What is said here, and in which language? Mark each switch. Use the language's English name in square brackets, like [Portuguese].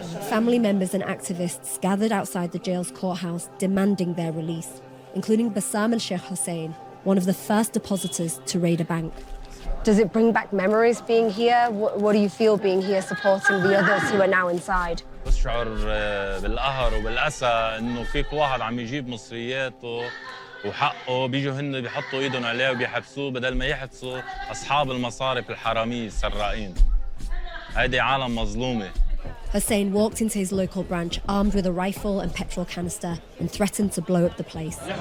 [English] Family members and activists gathered outside the jail's courthouse demanding their release, including Bassam and Sheikh Hussein, one of the first depositors to raid a bank. Does it bring back memories being here? What do you feel being here supporting the others who are now inside? [Arabic] بشعر بالقهر وبالأسى إنه فيك واحد عم يجيب مصرياته وحقه بيجوا هن بيحطوا ايدهم عليه وبيحبسوه بدل ما يحبسوا أصحاب المصارف الحرامية السراقين. هيدي عالم مظلومة. [English] Hussein walked into his local branch armed with a rifle and petrol canister and threatened to blow up the place.